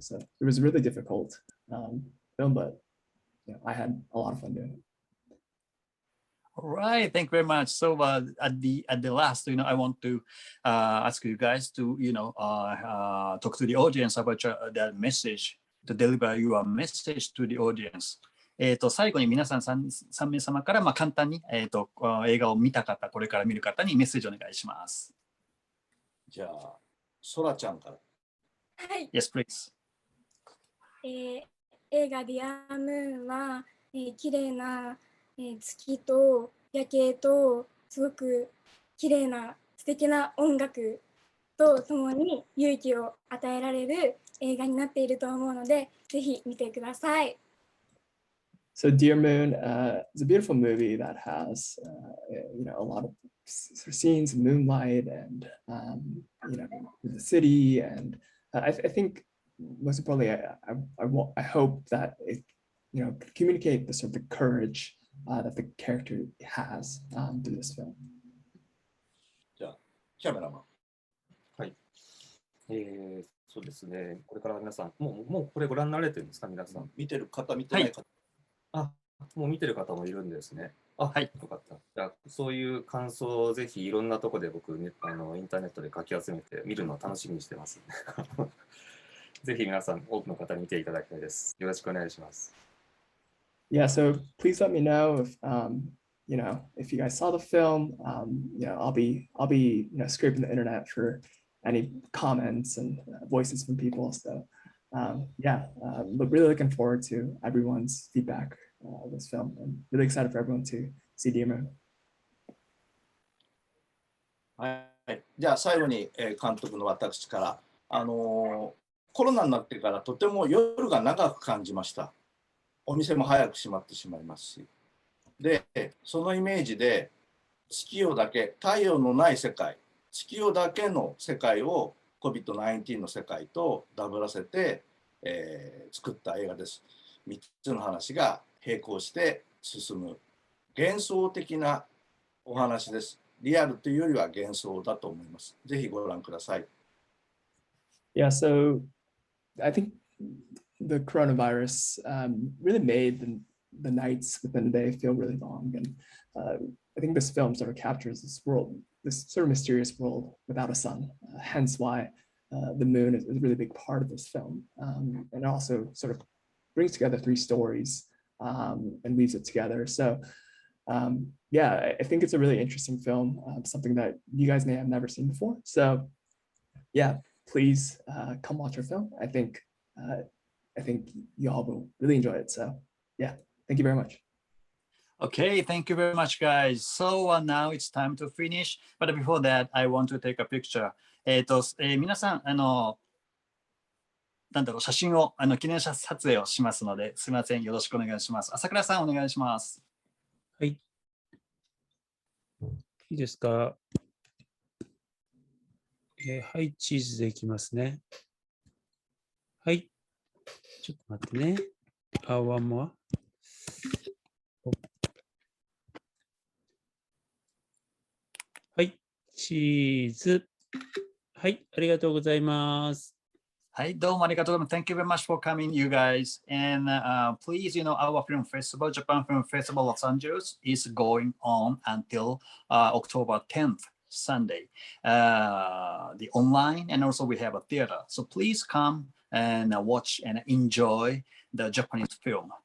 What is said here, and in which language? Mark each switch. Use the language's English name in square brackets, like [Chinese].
[English] So it was really difficult. Film, but I had a lot of fun doing it. All right, thank you very much. So at the last, I want to ask you guys to talk to the audience about that message, to deliver your message to the audience. [Japanese] 最後に皆さん 3名様から簡単に映画を見た方、これから見る方にメッセージをお願いします。じゃあ、ソラちゃんから。はい。 [English] Yes, please. [Japanese] 映画ディアムーンは、綺麗な、月と夜景とすごく綺麗な素敵な音楽とともに勇気を与えられる映画になっていると思うので、ぜひ見てください。 [English] So Dear Moon is a beautiful movie that has a lot of scenes, moonlight, and the city, and I think most importantly, I hope that it communicate the sort of the courage that the character has through this film. [Japanese] じゃあキャメラマン。はい。そうですね。これから皆さん、もうこれご覧になられてるんですか、皆さん。見てる方、見てない方。あ、もう見てる方もいるんですね。あ、はい。よかった。じゃあ、そういう感想をぜひいろんなところで僕、ね、インターネットでかき集めて見るのを楽しみにしてます。ぜひ皆さん、多くの方に見ていただきたいです。よろしくお願いします。 [English] Yeah, so please let me know if you know, if you guys saw the film. You know, I'll be scraping the internet for any comments and voices from people. So yeah, but really looking forward to everyone's feedback of this film, and really excited for everyone to see Demo. [Japanese] はい。じゃあ最後に監督の私から、コロナになってからとても夜が長く感じました。お店も早く閉まってしまいますし。で、そのイメージで月夜だけ、太陽のない世界、月夜だけの世界を COVID-19 の世界とダブらせて、作った映画です。 3つの話が並行して進む幻想的なお話です。リアルというよりは幻想だと思います。ぜひご覧ください。 [English] Yeah, so I think the coronavirus really made the nights within the day feel really long. And I think this film sort of captures this world, this sort of mysterious world without a sun, hence why the moon is a really big part of this film. And also sort of brings together three stories and weaves it together. So yeah, I think it's a really interesting film, something that you guys may have never seen before. So yeah, please come watch our film. I think you all will really enjoy it. So yeah, thank you very much. Okay, thank you very much, guys. So now it's time to finish. But before that, I want to take a picture. [Japanese] 皆さん、なんだろう、写真を、記念撮影をしますので、すみません、よろしくお願いします。朝倉さん、お願いします。はい。いいですか。はい、チーズでいきますね。はい。ちょっと待ってね。 [English] one more。 [Japanese] はい、チーズ。はい、ありがとうございます。はい、どうもありがとうございます。 [English] Thank you very much for coming, you guys. And please, our film festival, Japan Film Festival Los Angeles, is going on until October 10th, Sunday. The online, and also we have a theater. So please come and watch and enjoy the Japanese film.